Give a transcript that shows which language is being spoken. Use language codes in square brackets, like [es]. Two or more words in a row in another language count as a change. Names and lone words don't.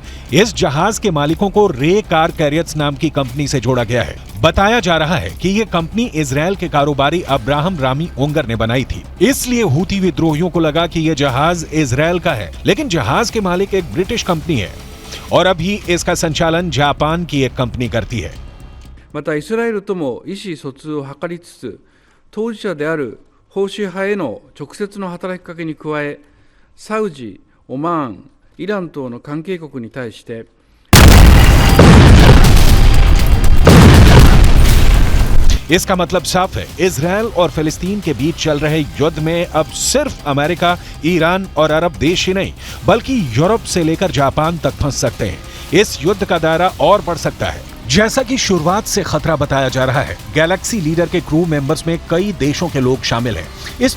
[hi] इस जहाज के मालिकों को रे कार कैरियर्स नाम की कंपनी से जोड़ा गया है। बताया जा रहा है कि यह कंपनी इजराइल के कारोबारी अब्राहम रामी ओंगर ने बनाई थी। इसलिए हूती विद्रोहियों को लगा कि यह जहाज इजराइल का है, लेकिन जहाज के मालिक एक ब्रिटिश कंपनी है और अभी इसका संचालन जापान की एक कंपनी करती है। [ja] またイスラエルとも意思疎通を図りつつ、当事者である保守派への直接の働きかけに加え、サウジ、オマーン、イラン等の関係国に対して [hi] इसका मतलब साफ है, इजराइल और फिलिस्तीन के बीच चल रहे युद्ध में अब सिर्फ अमेरिका, ईरान और अरब देश ही नहीं बल्कि यूरोप से लेकर जापान तक फंस सकते हैं। इस युद्ध का दायरा और बढ़ सकता है। जैसा कि शुरुआत से खतरा बताया जा रहा है, गैलेक्सी लीडर के क्रू मेंबर्स में कई देशों के लोग शामिल हैं।